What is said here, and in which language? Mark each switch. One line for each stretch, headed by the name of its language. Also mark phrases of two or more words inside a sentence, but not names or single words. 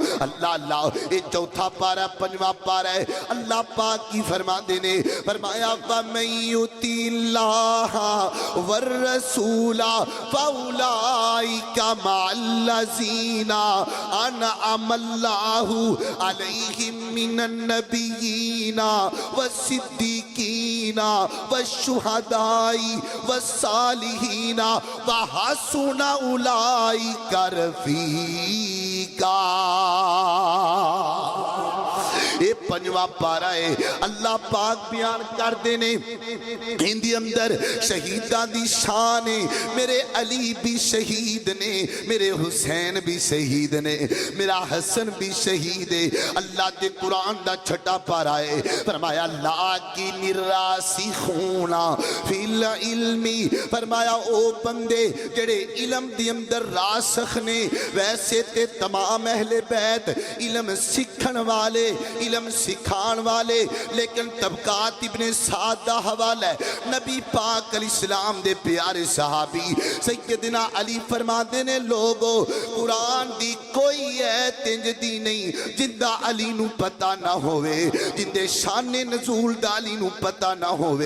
Punjabi: اللہ اللہ یہ چوتھا پارہ پنجواں پارہ ہے. اللہ پاک کی فرماندے نے، فرمایا
Arabic: ومن یطع اللہ والرسول فأولئك مع الذين أنعم الله عليهم من النبيين والصديقين والشهداء والصالحين وحسن أولئك رفيقا.
Punjabi: یہ پنجواں پارہ ہے. اللہ پاک بیان کرتے نے ہندی اندر شہیداں دی شان ہے. میرے علی بھی شہید نے، میرے حسین بھی شہید نے، میرا حسن بھی شہید ہے. اللہ دے قرآن دا چھیواں پارہ ہے۔ فرمایا
Arabic: لٰكن الراسخون في العلم,
Punjabi: فرمایا او بندے جیہڑے علم دے اندر راسخ نے، ویسے تے تمام اہلِ بیت علم سیکھن والے، علم سکھان والے، لیکن طبقاتِ ابنِ سعد دا حوالہ ہے. نبی پاک علیہ السلام دے پیارے صحابی سیدنا علی فرماتے نے لوگو قرآن دی کوئی آیت اِنج دی نہیں جندا علی نوں پتا نہ ہووے، جندے شانِ نزول دا علی نوں پتا نہ ہووے.